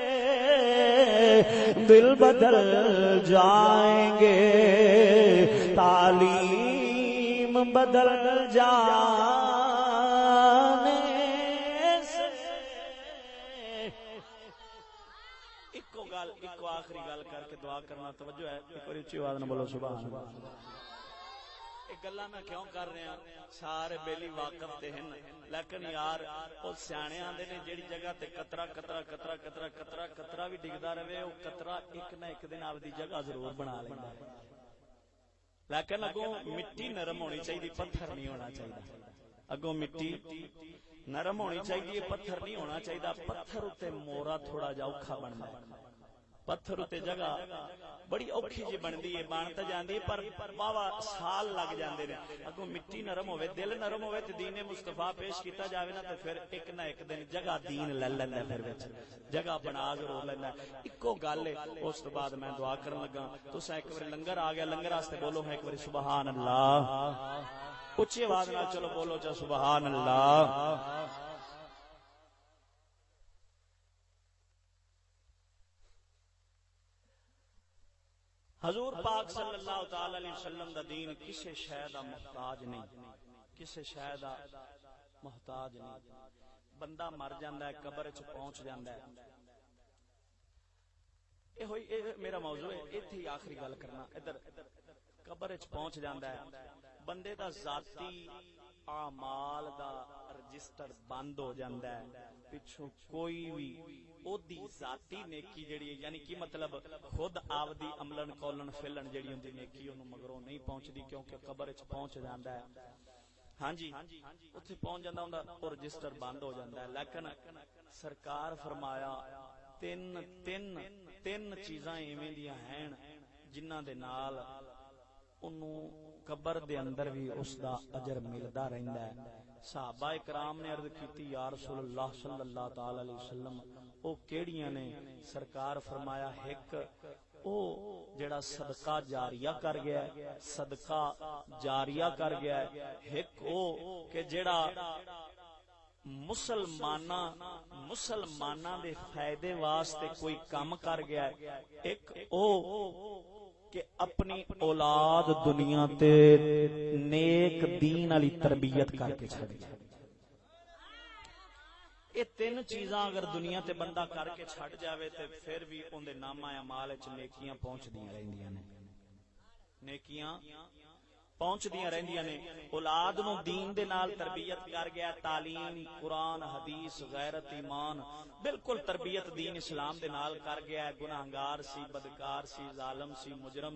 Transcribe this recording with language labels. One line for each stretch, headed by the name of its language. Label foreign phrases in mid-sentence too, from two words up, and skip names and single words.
Urdu: دل بدل جائیں گے تعلیم بدل جانے سے
Punjabi: ایکو آخری گل کر کے دعا کرنا توجہ ہے ایک بار اچھی آواز نہ بولو
Arabic: سبحان اللہ
Punjabi: گلاں میں کیوں کر رہے ہیں سارے بیلی واقف تے ہیں لیکن یار او سیانے آندے نے جیڑی جگہ تے قطرہ قطرہ قطرہ قطرہ قطرہ قطرہ بھی ڈگدا رہے او قطرہ ایک نہ ایک دن اپنی جگہ ضرور بنا لیندا ہے لیکن اگوں مٹی نرم ہونی چاہیے پتھر نہیں ہونا چاہیے اگوں مٹی نرم ہونی چاہیے پتھر نہیں ہونا چاہیے پتھر تے مورا تھوڑا جا اوکھا بندا ہے پتھر تے جگہ بڑی اوکھی جی بندی ہے بن تے جاندی پر واوا سال لگ جاندے نے اگوں مٹی نرم ہوے دل نرم ہوے تے دین مصطفی پیش کیتا جاوے نا تے پھر ایک نہ ایک دن جگہ دین لے لیندا پھر وچ جگہ بنا ضرور لیندا اکو گل ہے اس تو بعد میں دعا کرن لگا تساں ایک بار لنگر آ گیا لنگر واسطے بولو ایک بار
Arabic: سبحان اللہ
Punjabi: اونچی آواز نال چلو بولو چا
Arabic: سبحان اللہ
Punjabi: حضور پاک
Arabic: صلی اللہ تعالی علیہ وسلم
Punjabi: دا دین کسے شے دا محتاج نہیں کسے شے دا محتاج نہیں بندہ مر جاندا ہے قبر وچ پہنچ جاندا ہے اے ہوئی میرا موضوع ہے ایتھے ہی آخری گل کرنا ادھر قبر وچ پہنچ جاندا ہے بندے دا ذاتی اعمال دا رجسٹر بند ہو جاندا ہے پچھوں کوئی بھی او دی ذاتی نیکی جڑی ہے یعنی کی مطلب خود آودی
Arabic: عملن قولن فعلن
Punjabi: جڑی ہوندی نیکی اونوں مگروں نہیں پہنچدی کیونکہ قبر وچ پہنچ جاندا ہے ہاں جی اوتھے پہنچ جاندا ہوندا او رجسٹر بند ہو جاندا ہے لیکن سرکار فرمایا تین چیزاں ایویں دیاں ہیں جنہاں دے نال انہوں قبر دے اندر بھی اس دا اجر ملدا رہندا ہے صحابہ اکرام نے عرض کیتی
Arabic: یا رسول اللہ صلی اللہ تعالی علیہ وسلم
Punjabi: او کیڑیاں نے سرکار فرمایا ایک او جڑا صدقہ جاریہ کر گیا ہے صدقہ جاریہ کر گیا ہے ایک او کہ جڑا مسلماناں دے فائدے واسطے کوئی کام کر گیا ہے ایک او کہ اپنی اولاد دنیا تے نیک دین علی تربیت کر کے چھڑ گیا یہ تین چیزاں اگر دنیا تے بندہ کر کے چھڑ جاوے تے پھر بھی ان دے نامہ اعمال وچ نیکیاں پہنچ دیاں رہندیاں نے نیکیاں پہنچ دیاں رہندیاں نے اولاد نو دین دے نال تربیت کر گیا تعلیم قرآن حدیث غیرت ایمان بالکل تربیت دین اسلام دے نال کر گیا ہے گناہگار سی بدکار سی ظالم سی مجرم